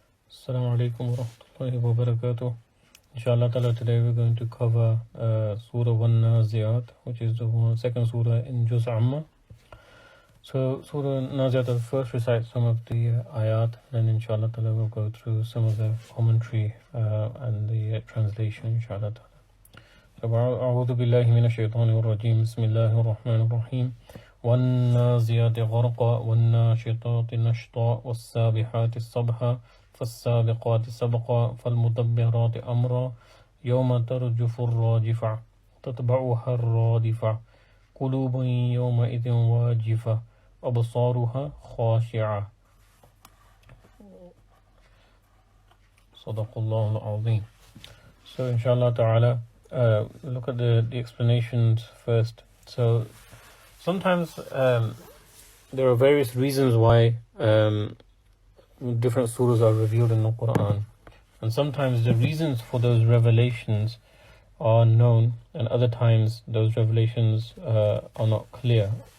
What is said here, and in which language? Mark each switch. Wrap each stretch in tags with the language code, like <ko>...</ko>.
<en>Assalamu alaikum wa rahmatullahi wa barakatuh. Inshallah ta'ala, today we're going to cover Surah Naziat, which is the second surah in Juz Amma. So Surah Naziat will first recite some of the ayat, then inshallah ta'ala we'll go through some of the commentary and the translation, inshallah ta'ala.</en> <ar>أعوذ بالله من الشيطان الرجيم بسم الله الرحمن الرحيم والنازيات غرقا والناشطات نشطا والسابحات سبحا فالسابقات سبقا فالمدبرات أمرا يوم ترجف الراجفة تتبعها الرادفة قلوب يومئذ واجفة أبصارها خاشعة صدق الله العظيم.</ar> <en>So inshallah ta'ala, look at the explanations first. So sometimes there are various reasons why different surahs are revealed in the Quran, and sometimes the reasons for those revelations are known, and other times those revelations are not clear.</en>